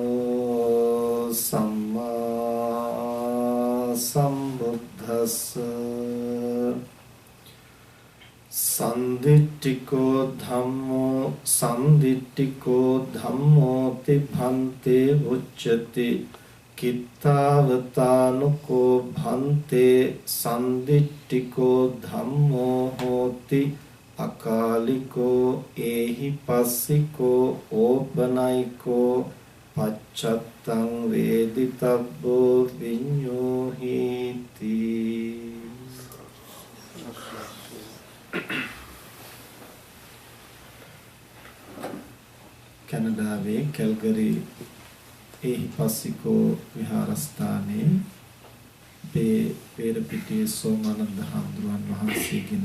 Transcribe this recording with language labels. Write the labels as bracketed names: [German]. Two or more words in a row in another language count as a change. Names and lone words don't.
[Pali] सम्मा सम्बुद्धस्स संदिट्टिको धम्मो तिभन्ते उच्यते कित्तावतानुको भन्ते संदिट्टिको धम्मो होति अकालिको एहि पस्सिको ओपनैको पच्चत्तं वेदितव्यो विඤ්ඤෝहीति [Sinhala] කැනඩාවේ කැල්ගරි එහිපස්සිකෝ විහාරස්ථානයේ පේරපිටියේ සෝමානන්ද හාමුදුරුවන් වහන්සේගෙන්